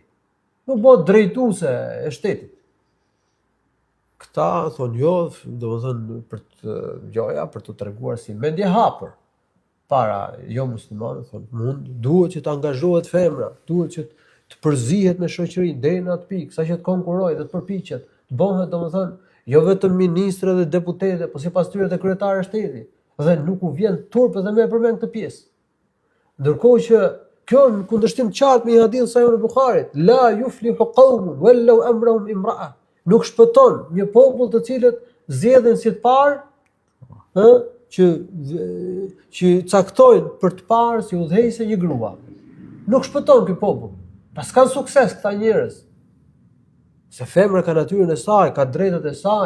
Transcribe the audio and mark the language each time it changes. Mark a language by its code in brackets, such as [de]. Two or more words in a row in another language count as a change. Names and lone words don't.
[sq] Nuk bëhet drejtuese e shtetit. Këta thonë jo, domethënë për të treguar si mendje hapur para jo muslimanëve, thonë duhet që të angazhohet femra, duhet që të përzihet me shoqërinë deri në atë pikë, saqë të konkurrojë dhe të përpiqet, të bëhet domethënë jo vetëm ministre dhe deputete, po sipas tyre të kryetare e shtetit, dhe nuk u vjen turp edhe më përmend këtë pjesë. Ndërkohë që kjo në kundërshtim qartë me hadithin e Sahih Buharit, [ar] لا يفلح قوم ولوا أمرهم امرأة. [sq] Nuk shpëton një popull të cilët zgjedhin si të parë, që caktojnë për të parë si udhëheqëse një grua. Nuk shpëton ky popull. Pas kanë sukses këta njerëz. Se femra ka natyrën e saj, ka drejtat e saj.